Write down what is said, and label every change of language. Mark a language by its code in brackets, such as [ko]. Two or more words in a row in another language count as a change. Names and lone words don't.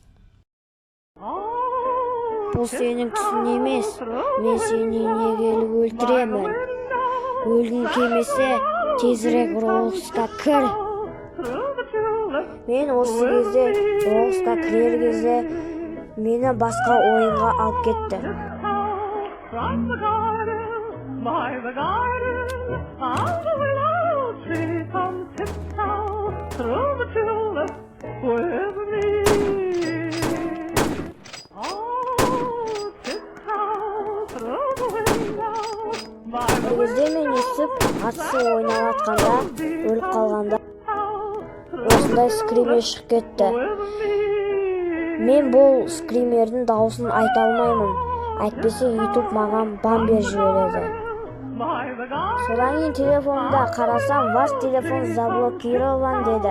[kk] Бұл сенің түсің емес, мен сені келіп өлтіремін. Өлгің келмесе, тезірек Robloxқа кір. Мен осы кезде Robloxқа кірер кезде мені басқа ойынға алып кетті. [en] From the garden, by the garden, on the willow tree, come tiptoe through the tulips with me. Oh, tiptoe through the window, by the window. [kk] Мен естіп, атысы ойнап атқанда, өліп қалғанда, осындай скример шығып кетті. Мен бұл скримердің дауысын айта алмаймын. Әйтпесе YouTube маған бан беріп жібереді. Содан кейін телефонымда қарасам, [ru] ваш телефон заблокирован [kk] деді.